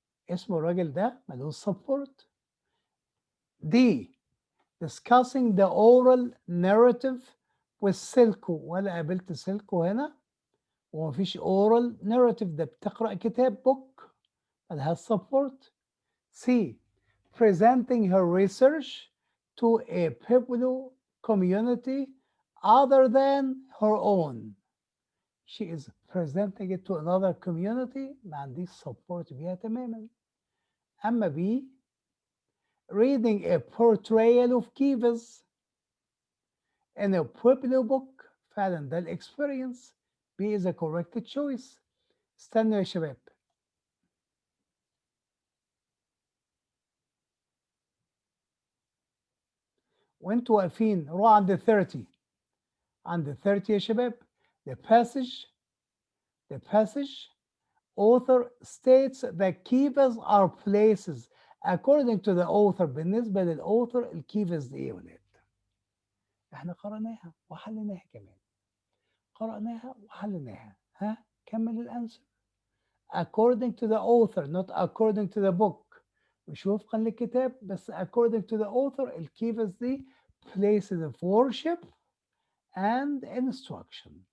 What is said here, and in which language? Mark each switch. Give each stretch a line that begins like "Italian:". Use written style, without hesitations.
Arabic: اسمه الراجل ده ملوش
English: support. D. Discussing the oral narrative with Silko.
Arabic: ولا قابلت سيلكو هنا، ومفيش
English: oral narrative.
Arabic: ده بتقرأ كتاب
English: book
Arabic: ملهاش
English: support.
Arabic: C.
English: presenting her research to a people community other than her own. She is presenting it to another community
Arabic: ما عنديش
English: support
Arabic: بيها تماما. أما
English: B, reading a portrayal of Kivas in a popular book.
Arabic: فعلا ده الاكسبيرينس.
English: B is a correct choice.
Arabic: استنوا يا شباب. وانتوا واقفين روحوا عند 30. عند 30 يا شباب.
English: The passage author states that kivas are places according to the author.
Arabic: بالنسبة للauthor الكيفز دي ايه يا ولاد؟ احنا قرأناها وحليناها كمان. قرأناها وحليناها. ها؟ كمل الانسر.
English: According to the author, not according to the book.
Arabic: مش وفقا للكتاب بس
English: according to the author
Arabic: الكيفز دي
English: places of worship and instruction.